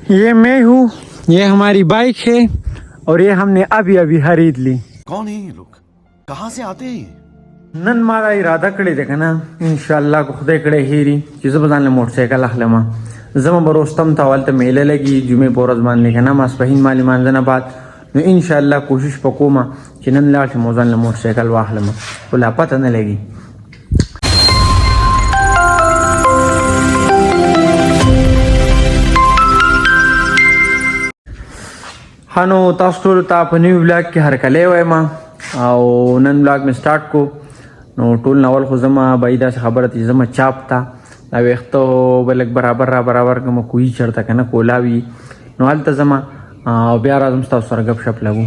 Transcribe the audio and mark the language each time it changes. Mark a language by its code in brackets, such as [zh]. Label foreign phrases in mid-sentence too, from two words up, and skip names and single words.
[hi] ये मैं हूँ, ये हमारी बाइक है और ये हमने अभी अभी खरीद ली. कौन है ये लोग, कहाँ से आते हैं ये? [ps] نن زما اراده कړی دی کنه انشاءالله کو خدای کړی هیری چې زه به ځان له موټرسایکل اخلم زما به رستم ته هلته میله لګي جمعې په ورځ باندې کنه ماسپښین ما لمانځه نه بعد نو انشاءالله کوشش به کومه چې نن لاړ شم او ځان له موټرسایکل واخلم خو لا پته نه لګي. ها نو تاسو ټولو ته په [en] new vlog [ps] کې هرکلی وایم او نن بلاګ مې سټارټ کو نو ټول ناول خو زما به داسې خبره چې زما چاپ ته دا ویښته به لږ برابر کوم کوهي چېرته که نه کولاوي نو هلته ځمه او بیا راځم ستاسو سره ګپ شپ لګو.